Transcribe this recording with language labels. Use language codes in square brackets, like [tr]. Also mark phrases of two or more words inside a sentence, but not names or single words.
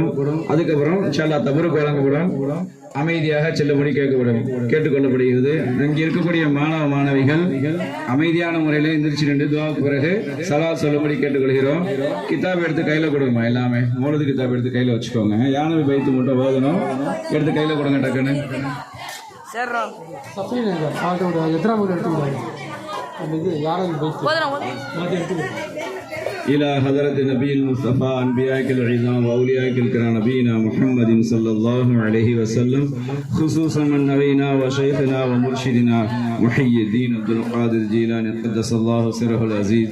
[ta] அதுக்கப்புறம் [ar] إن شاء الله [ta] தபருக்கு வழங்கப்படும். அமைதியாக செல்லும்படி கேட்டுக்கொள்ளப்படுகிறது. இங்கே இருக்கக்கூடிய மாணவ மாணவிகள் அமைதியான முறையில் எந்திரிச்சு நின்று துஆக்கு பிறகு சலாத் சொல்லும்படி கேட்டுக்கொள்கிறோம். கிதாப் எடுத்து கையில கொடுங்கம்மா. எல்லாமே மௌலூது கிதாப் எடுத்து கையில வச்சுக்கோங்க. யானபி பைத்து மட்டும் ஓதணும். எடுத்து கையில கொடுங்க டக்குன்னு. [ar] إلى حضرة النبي المصطفى أنبياء العظام وأولياء الكرام نبينا محمد صلى الله عليه وسلم، خصوصا من نبينا وشيخنا ومرشدنا محي الدين عبد القادر الجيلاني قدس الله سره العزيز.